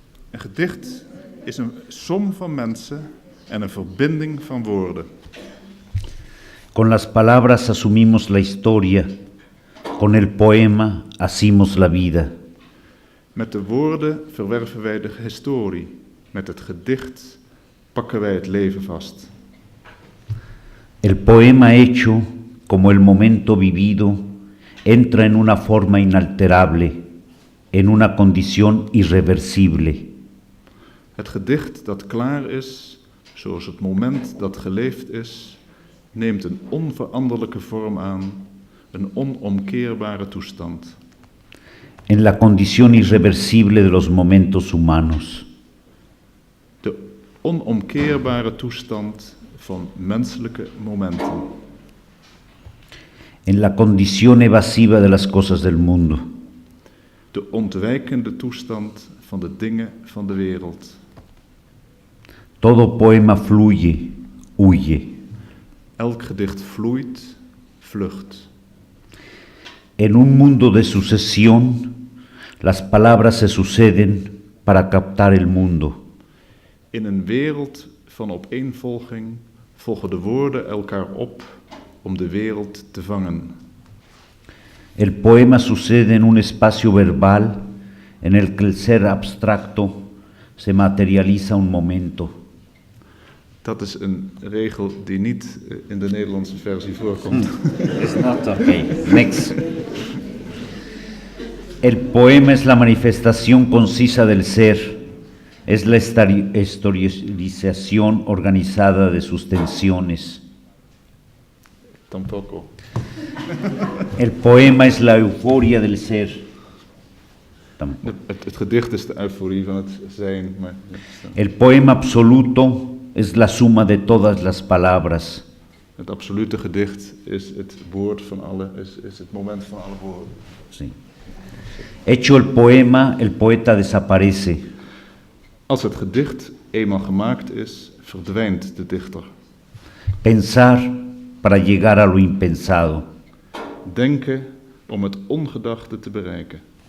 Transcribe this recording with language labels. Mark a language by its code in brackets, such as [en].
[nl] Een gedicht is een som van mensen en een verbinding van woorden. [es] Con las palabras asumimos la historia, con el poema hacimos la vida. [nl] Met de woorden verwerven wij de historie, met het gedicht pakken wij het leven vast. [es] El poema hecho, como el momento vivido, entra en una forma inalterable, en una condición irreversible. [nl] Het gedicht dat klaar is, zoals het moment dat geleefd is, neemt een onveranderlijke vorm aan, een onomkeerbare toestand. [es] En la condición irreversible de los momentos humanos. [nl] De onomkeerbare toestand van menselijke momenten. [es] En la condición evasiva de las cosas del mundo. [nl] De ontwijkende toestand van de dingen van de wereld. [es] Todo poema fluye, huye. [nl] Elk gedicht vloeit, vlucht. [es] En un mundo de sucesión, las palabras se suceden para captar el mundo. [nl] In een wereld van opeenvolging volgen de woorden elkaar op om de wereld te vangen. [es] El poema sucede en un espacio verbal en el que el ser abstracto se materializa un momento. [nl] Dat is een regel die niet in de Nederlandse versie voorkomt. [en] It's not okay. Next. [es] El poema es la manifestación concisa del ser, es la historización organizada de sus tensiones. Tampoco. El poema es la euforia del ser. [nl] Het gedicht is de euforie van het zijn. Maar... [es] El poema absoluto es la suma de todas las palabras. [nl] Het absolute gedicht is het woord van alle, is het moment van alle woorden. [es] Sí. Hecho el poema, el poeta desaparece. [nl] Als het gedicht eenmaal gemaakt is, verdwijnt de dichter. [es] Pensar para llegar a lo impensado. [nl] Denken om het ongedachte te bereiken.